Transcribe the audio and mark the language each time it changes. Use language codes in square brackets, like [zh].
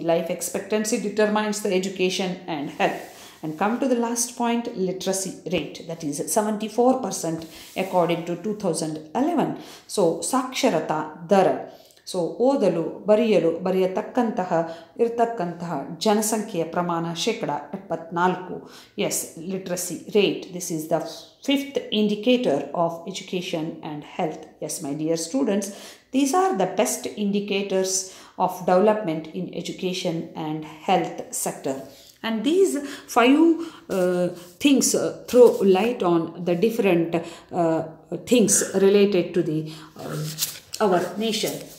[en] Life expectancy determines the education and health. And come to the last point, literacy rate, that is 74% according to 2011. [kn] So ಸಾಕ್ಷರತಾ ದರ, so ಓದಲು ಬರೆಯತಕ್ಕಂತಹ ಇರತಕ್ಕಂತಹ ಜನಸಂಖ್ಯೆಯ ಪ್ರಮಾಣ 74%. [en] Yes, literacy rate, this is the fifth indicator of education and health. Yes, my dear students, these are the best indicators of development in education and health sector. And these 5 things throw light on the different things related to the our nation.